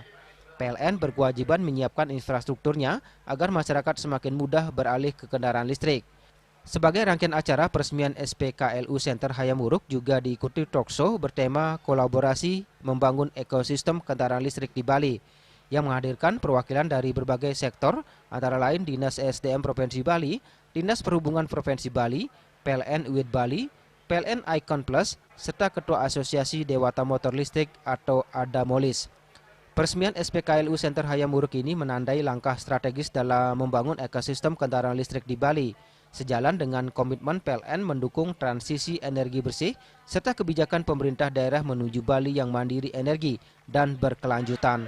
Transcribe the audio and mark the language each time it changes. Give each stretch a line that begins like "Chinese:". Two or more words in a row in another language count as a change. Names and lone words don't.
Indonesian: PLN berkewajiban menyiapkan infrastrukturnya agar masyarakat semakin mudah beralih ke kendaraan listrik. Sebagai rangkaian acara peresmian SPKLU Center Hayamuruk juga diikuti talkshow bertema kolaborasi membangun ekosistem kendaraan listrik di Bali yang menghadirkan perwakilan dari berbagai sektor antara lain Dinas SDM Provinsi Bali, Dinas Perhubungan Provinsi Bali, PLN UID Bali, PLN Icon Plus, serta Ketua Asosiasi Dewata Motor Listrik atau ADAMOLIS. Peresmian SPKLU Center Hayamuruk ini menandai langkah strategis dalam membangun ekosistem kendaraan listrik di Bali, sejalan dengan komitmen PLN mendukung transisi energi bersih serta kebijakan pemerintah daerah menuju Bali yang mandiri energi dan berkelanjutan.